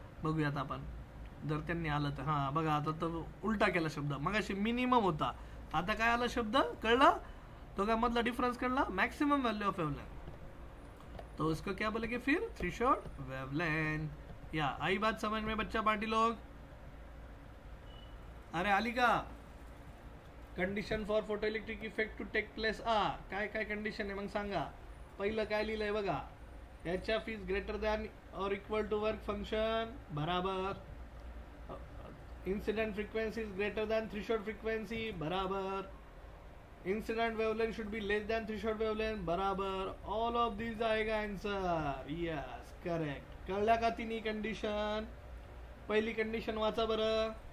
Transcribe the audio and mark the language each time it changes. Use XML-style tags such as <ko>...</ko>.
<mr>बघूयात आपण जर त्यांनी आलं तर. हां बघा, आता तर उलटा केला शब्द. मग अशी मिनिमम होता, आता काय आला शब्द? कळलं? तो काय मधला डिफरन्स कळला?</mr> <en>Maximum value of wavelength.</en> <hi>तो उसको क्या बोलेंगे फिर? Threshold wavelength. या आई बात समझ में बच्चा पार्टी लोग?</hi> <mr>अरे आली का? Condition for photo electric effect to take place काय काय कंडिशन आहे मग सांगा. पहिलं काय लिहिलंय बघा,</mr> <en>HF is greater than or equal to work function बराबर. Incident frequency is greater than threshold frequency बराबर. Incident wavelength should be less than threshold wavelength बराबर. All of this आएगा answer. Yes correct.</en> <mr>कळल्या का तिन्ही कंडिशन? पहिली कंडिशन वाचा बरं.</mr>